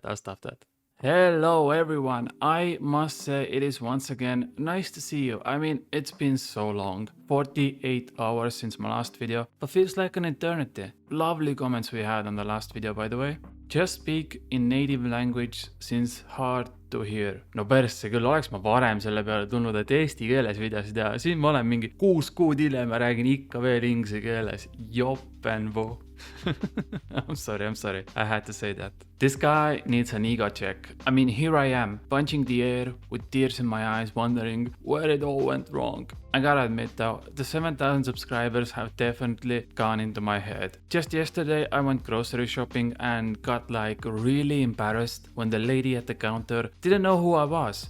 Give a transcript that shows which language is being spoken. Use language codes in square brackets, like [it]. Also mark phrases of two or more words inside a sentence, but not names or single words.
[en] Hello everyone, I must say it is once again nice to see you. I mean, it's been so long, 48 hours since my last video, but feels like an eternity. Lovely comments we had on the last video, by the way. Just speak in native language since hard to hear. [et] No persse, küll oleks ma varem selle peale tulnud, et eesti keeles videosid teha. Siin ma olen mingi 6 kuud hiljem ja räägin ikka veel inglise keeles. Jopenvo. [en] I'm sorry. I had to say that. This guy needs an ego check. I mean, here I am, punching the air with tears in my eyes, wondering where it all went wrong. I gotta admit though, the 7,000 subscribers have definitely gone into my head. Just yesterday I went grocery shopping and got like really embarrassed when the lady at the counter didn't know who I was.